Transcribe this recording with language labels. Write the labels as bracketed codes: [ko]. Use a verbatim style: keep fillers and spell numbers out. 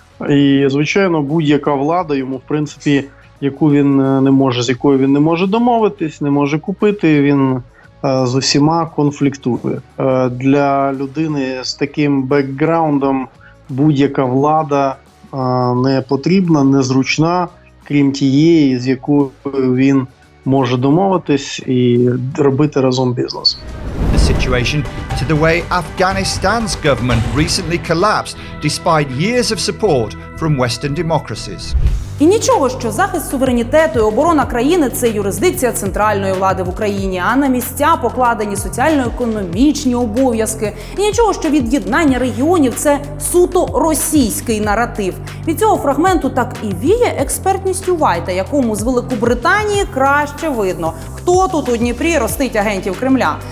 [uk] І, звичайно, будь-яка влада йому, в принципі, яку він не може, з якою він не може домовитись, не може купити, він е, з усіма конфліктує. Е, для людини з таким бекграундом будь-яка влада а, не потрібна, незручна, крім тієї, з якою він може домовитись і робити разом бізнес. [en] The situation to the way Afghanistan's government recently collapsed despite years of support from Western democracies. [uk] І нічого, що захист суверенітету і оборона країни – це юрисдикція центральної влади в Україні, а на місця покладені соціально-економічні обов'язки. І нічого, що від'єднання регіонів – це суто російський наратив. Від цього фрагменту так і віє експертністю Вайта, якому з Великобританії краще видно, хто тут у Дніпрі ростить агентів Кремля.